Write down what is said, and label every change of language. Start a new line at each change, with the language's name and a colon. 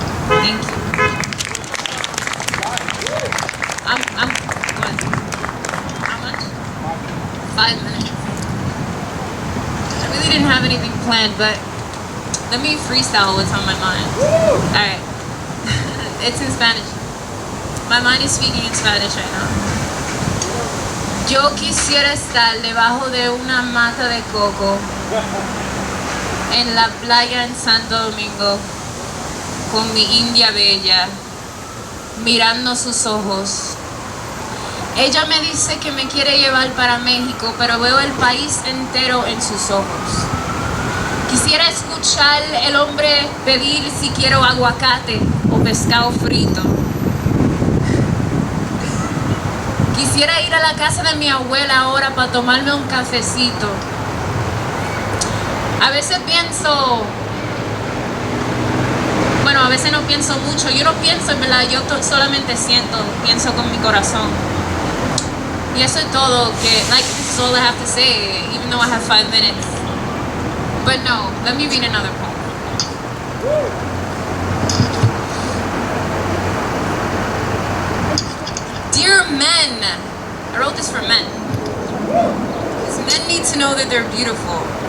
English: Thank you. I'm going. How much? 5 minutes. I really didn't have anything planned, but let me freestyle what's on my mind. Alright. It's in Spanish. My mind is speaking in Spanish right now.
Spanish: Yo quisiera estar debajo de una mata de coco en la playa en Santo Domingo con mi India bella mirando sus ojos. Ella me dice que me quiere llevar para México, pero veo el país entero en sus ojos. Quisiera escuchar el hombre pedir si quiero aguacate o pescado frito. Quisiera ir a la casa de mi abuela ahora para tomarme un cafecito. A veces pienso, bueno, a veces no pienso mucho. Yo no pienso, en verdad, yo solamente siento, pienso con mi corazón. Y eso es todo, que,
English: like, this is all I have to say, even though I have 5 minutes. But no, let me read another poem. Dear men, I wrote this for men. Because men need to know that they're beautiful.